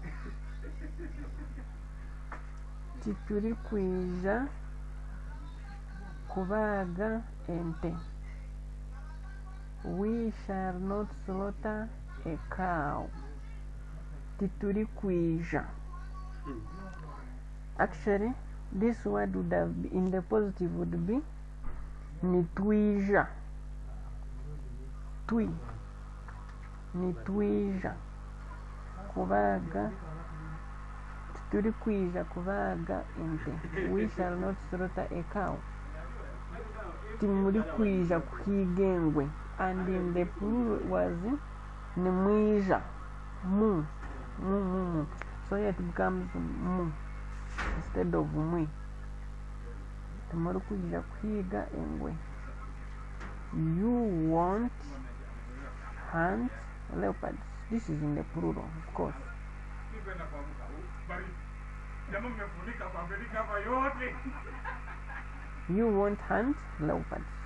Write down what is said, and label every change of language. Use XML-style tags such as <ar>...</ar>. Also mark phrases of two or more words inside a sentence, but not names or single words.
<nyn>Tituri kwija kubaga ente.</nyn> <en>We shall not slaughter a cow.</en> <nyn>Tituri kwija.</nyn> <en>Actually, this word would have been, in the positive would be nitwija.</en> <nyn>Twi. Nitwija. Kubaga. turi kwija kubaga ente.</nyn> <en>We shall not slaughter a cow.</en> <nyn>Timuri kwija kuhiga engwe.</nyn> <en>And in the plural was nimwija.</en> <nyn>Mu.</nyn> <en>So it becomes mu instead of mwe.</en> <nyn>Timuri kwija kuhiga engwe.</nyn> <en>You won't hunt leopards. This is in the plural, of course. You won't hunt leopards.</en>